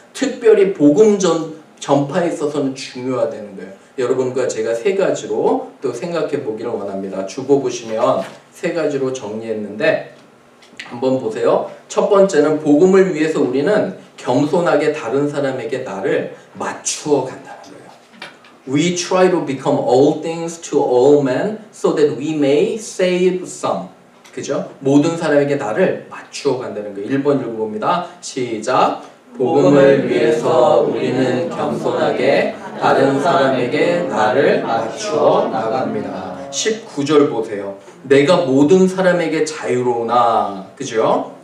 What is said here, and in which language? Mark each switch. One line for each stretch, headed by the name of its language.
Korean: 특별히 복음 전파에 있어서는 중요하다는 거예요. 여러분과 제가 세 가지로 또 생각해 보기를 원합니다. 주보 보시면 세 가지로 정리했는데 한번 보세요. 첫 번째는 복음을 위해서 우리는 겸손하게 다른 사람에게 나를 맞추어 간다는 거예요.
English: We try to become all things to all men so that we may save some.
Korean: 그죠? 모든 사람에게 나를 맞추어 간다는 거예요. 1번 읽어봅니다. 시작. 복음을 위해서 우리는 겸손하게 다른 사람에게 나를 맞추어 나갑니다. 19절 보세요. 내가 모든 사람에게 자유로우나. 그죠?